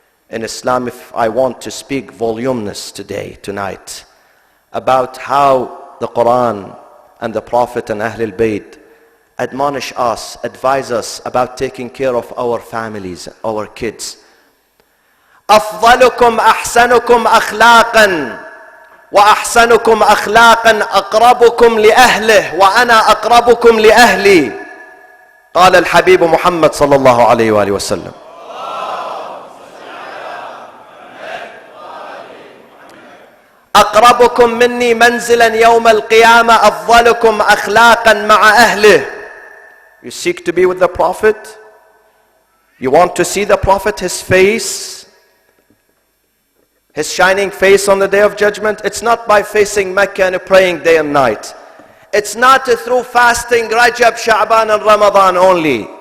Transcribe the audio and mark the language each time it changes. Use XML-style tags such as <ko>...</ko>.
<en>In Islam, if I want to speak voluminous tonight, about how the Quran and the Prophet and Ahlul Bayt admonish us, advise us about taking care of our families, our kids,</en> <ar>أفضلكم أحسنكم أخلاقا وأحسنكم أخلاقا أقربكم لأهله وأنا أقربكم لأهلي. قال الحبيب محمد صلى الله عليه وآله وسلم. أقربكم مني منزلا يوم القيامة أفضلكم أخلاقا مع أهله.</ar> <en>You seek to be with the Prophet? You want to see the Prophet, his face, his shining face on the day of judgment? It's not by facing Mecca and praying day and night. It's not through fasting Rajab, Sha'ban and Ramadan only.</en>